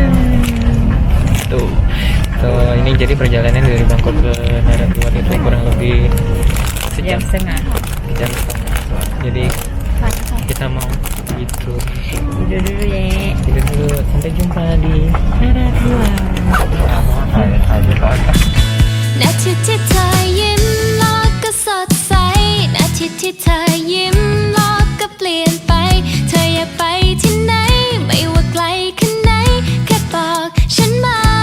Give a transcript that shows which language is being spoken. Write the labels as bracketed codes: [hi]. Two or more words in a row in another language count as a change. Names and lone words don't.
[id] Tuh. So ini jadi perjalanan dari Bangkok ke Naratiwat itu kurang lebih Jam setengah. Jam setengah. Jadi kita mau gitu. Tidur dulu ya. Tidur dulu. Sampai jumpa di Naratiwat. [th] นาทีที่เธอยิ้มโลกก็สดใสนาทีที่เธอยิ้มโลกก็เปลี่ยนไปเธออยากไปที่ไหนไม่ว่าไกลแค่ไหนแค่บอกฉันมา